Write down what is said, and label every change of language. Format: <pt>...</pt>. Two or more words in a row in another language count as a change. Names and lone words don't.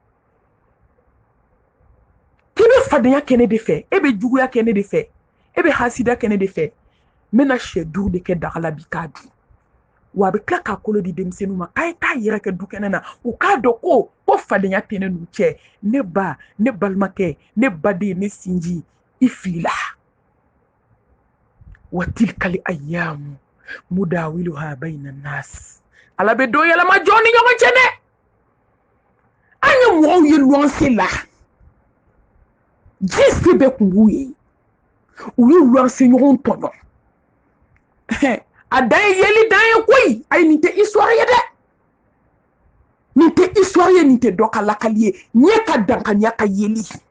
<bm>k'i bɛ fadenya kɛ ne de fɛ e bɛ juguya kɛ ne de fɛ e bɛ hasida kɛ ne de fɛ n bɛna sɛ duuru de kɛ daga la bi k'a dun wa a bɛ tila k'a kolo di denmisɛnninw ma k'a ye taa yɛrɛ kɛ du kɛnɛ na u k'a dɔn ko fadenya tɛ ne n'u cɛ ne ba ne balimakɛ ne baden ne sinji i filila</bm> <ar>و تلك الأيام نداولها بين الناس</ar> <bm>ala bɛ dɔ yɛlɛma jɔn ni ɲɔgɔn cɛ dɛ an ye mɔgɔw ye luwanse la ji se bɛɛ kun b'u ye u ye luwanse ɲɔgɔn tɔɲɔ a dan ye yeli dan ye koyi ayi nin tɛ histoire ye dɛ nin tɛ histoire ye nin tɛ dɔ ka lakali ye ɲɛ ka dankaniya ka yeli</bm>